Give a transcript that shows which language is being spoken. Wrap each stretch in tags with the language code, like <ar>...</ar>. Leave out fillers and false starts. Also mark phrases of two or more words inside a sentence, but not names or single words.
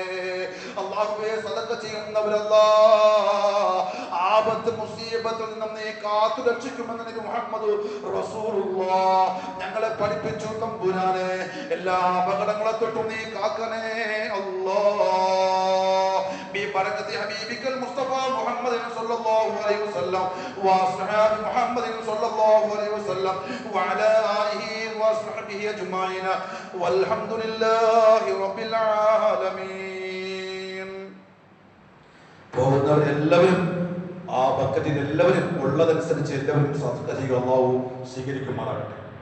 <ml>അല്ലാഹുവേ സദഖ ചെയ്യുന്നവരല്ലാ ആപത്ത് മുസീബത്തിൽ നിന്നും നീ കാത്തു രക്ഷിക്കുമെന്ന് നബി മുഹമ്മദ് റസൂലുള്ളാഹ് ഞങ്ങളെ പഠിപ്പിച്ചു തമ്പുരാനെ. എല്ലാ അപകടങ്ങളെ തൊട്ടും നീ കാക്കണേ അല്ലാഹ്.</ml> <ar>ببركة حبيبك المصطفى محمد صلى الله عليه وسلم وأصحاب محمد صلى الله عليه وسلم وعلى آله وصحبه أجمعين والحمد لله رب العالمين.</ar> <ml>പോകുന്നവർ എല്ലാവരും ആ ബക്കറ്റിൽ എല്ലാവരും ഉള്ളതനുസരിച്ച് എല്ലാവരും സദഖ ചെയ്യുക. അല്ലാഹു സ്വീകരിക്കുമാറാകട്ടെ.</ml>